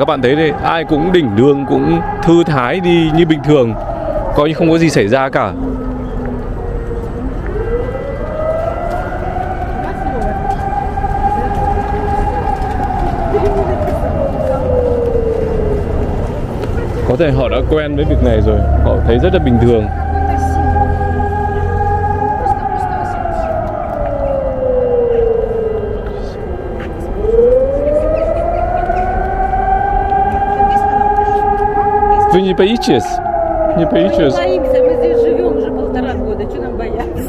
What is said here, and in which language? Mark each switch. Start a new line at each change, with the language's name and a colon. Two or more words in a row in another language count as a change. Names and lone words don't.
Vietnamese: Các bạn thấy đây, ai cũng đỉnh đường, cũng thư thái đi như bình thường, coi như không có gì xảy ra cả. Có thể họ đã quen với việc này rồi, họ thấy rất là bình thường.
Russian: Вы не боитесь? Не боитесь? Мы не боимся, мы здесь живем уже 1,5 года, что нам бояться?